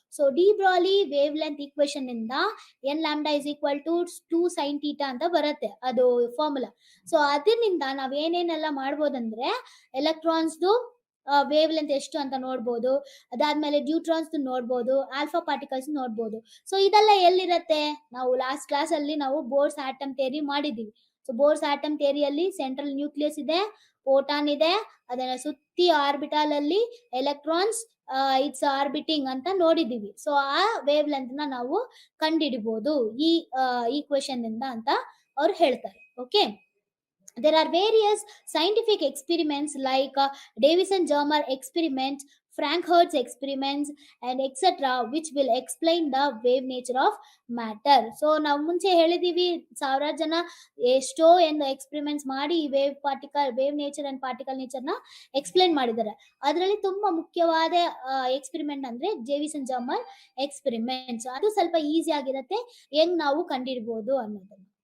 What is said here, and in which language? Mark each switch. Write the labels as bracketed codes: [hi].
[en] So de Broglie wavelength equation [kn] ಇಂದ [en] n lambda is equal to 2 sin theta [kn] ಅಂತ ಬರುತ್ತೆ, ಅದು ಫಾರ್ಮುಲಾ. ಸೊ ಅದರಿಂದ ನಾವ್ ಏನೇನೆಲ್ಲ ಮಾಡ್ಬೋದಂದ್ರೆ, ಎಲೆಕ್ಟ್ರಾನ್ಸ್ದು ವೇವ್ ಲೆಂತ್ ಎಷ್ಟು ಅಂತ ನೋಡ್ಬೋದು, ಅದಾದ್ಮೇಲೆ ಡ್ಯೂಟ್ರಾನ್ಸ್ ನೋಡ್ಬೋದು, ಆಲ್ಫಾ ಪಾರ್ಟಿಕಲ್ಸ್ ನೋಡ್ಬೋದು. ಸೊ ಇದೆಲ್ಲ ಎಲ್ಲಿರತ್ತೆ, ನಾವು ಲಾಸ್ಟ್ ಕ್ಲಾಸ್ ಅಲ್ಲಿ ನಾವು ಬೋರ್ಸ್ ಆಟಮ್ ಥಿಯರಿ ಮಾಡಿದೀವಿ. So Bohr's atom ಥಿಯರಿಯಲ್ಲಿ central nucleus ಇದೆ, ಪ್ರೋಟಾನ್ ಇದೆ, ಅದನ್ನ ಸುತ್ತಿ ಆರ್ಬಿಟಲ್ ಅಲ್ಲಿ ಎಲೆಕ್ಟ್ರಾನ್ಸ್ ಇಟ್ಸ್ ಆರ್ಬಿಟಿಂಗ್ ಅಂತ ನೋಡಿದೀವಿ. ಸೊ ಆ ವೇವ್ ಲೆಂತ್ ನ ನಾವು ಕಂಡಿಡಿಬಹುದು ಈ ಈಕ್ವೇಶನ್ ಇಂದ ಅಂತ ಅವ್ರು ಹೇಳ್ತಾರೆ. [en] Okay, there are various scientific experiments like Davison-Germer experiment, Frank Hertz experiments and etc. which will explain the wave nature of matter. [kn] So ನಾವು ಮುಂಚೆ ಹೇಳಿದೀವಿ, ಸಾವಿರಾರು ಜನ ಎಷ್ಟೋ ಎಂದು ಎಕ್ಸ್ಪೆರಿಮೆಂಟ್ಸ್ ಮಾಡಿ ಈ wave nature and particle nature ನ ಎಕ್ಸ್ಪ್ಲೈನ್ ಮಾಡಿದ್ದಾರೆ. ಅದರಲ್ಲಿ ತುಂಬಾ ಮುಖ್ಯವಾದ ಎಕ್ಸ್ಪೆರಿಮೆಂಟ್ ಅಂದ್ರೆ ಡೇವಿಸನ್ ಜರ್ಮರ್ ಎಕ್ಸ್ಪೆರಿಮೆಂಟ್ಸ್. ಅದು ಸ್ವಲ್ಪ ಈಸಿ ಆಗಿರುತ್ತೆ ಹೆಂಗ್ ನಾವು ಕಂಡಿಡ್ಬೋದು ಅನ್ನೋದನ್ನ.